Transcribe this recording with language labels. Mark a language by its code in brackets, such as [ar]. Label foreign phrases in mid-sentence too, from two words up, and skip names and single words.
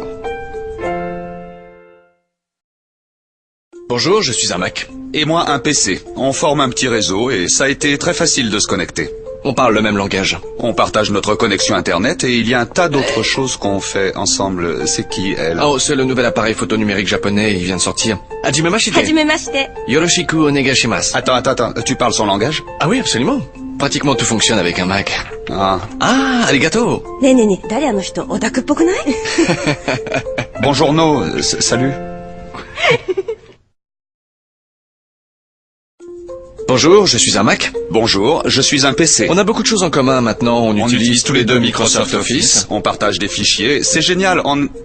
[fr] Bonjour, je suis un Mac. Et moi, un PC. On forme un petit réseau et ça a été très facile de se connecter. On parle le même langage. On partage notre connexion Internet et il y a un tas d'autres choses qu'on fait ensemble. C'est qui, elle? Oh, c'est le nouvel appareil photo numérique japonais, il vient de sortir. [ja] はじめまして. はじめまして. よろしくお願いします. [fr] Attends, tu parles son langage? Ah oui, absolument. Pratiquement tout fonctionne avec un Mac. Ah. [ja] Ah, arigato. ねえねえねえ、誰あの人、オタクっぽくない？ [fr] Bonjour, no. Salut. Bonjour, je suis un Mac. Bonjour, je suis un PC. On a beaucoup de choses en commun maintenant, on utilise tous les deux Microsoft Office. On partage des fichiers, c'est génial, on...